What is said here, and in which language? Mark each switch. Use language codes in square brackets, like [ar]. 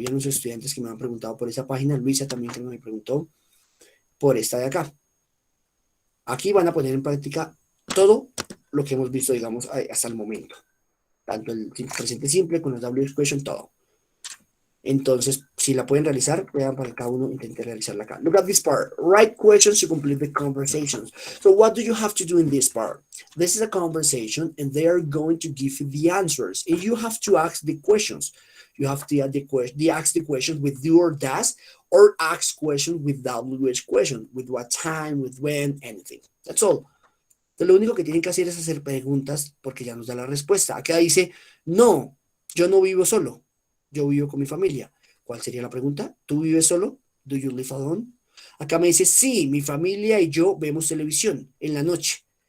[es] Había unos estudiantes que me han preguntado por esa página, Luisa también que me preguntó por esta de acá. Aquí van a poner en práctica todo lo que hemos visto, digamos, hasta el momento. Tanto el presente simple con los WH question, todo. Entonces, si la pueden realizar, vean para que cada uno intente realizarla acá. [en] Look at this part. Write questions to complete the conversations. So what do you have to do in this part? This is a conversation, and they are going to give you the answers. And you have to ask the questions. You have to ask the questions with do or does, or ask questions with WH question, with what time, with when, anything. That's all. [es] Entonces, lo único que tienen que hacer es hacer preguntas porque ya nos da la respuesta. Acá dice, no, yo no vivo solo. Yo vivo con mi familia. ¿Cuál sería la pregunta? ¿Tú vives solo? [en] ¿Do you live alone? [es] Acá me dice, sí, mi familia y yo vemos televisión en la noche.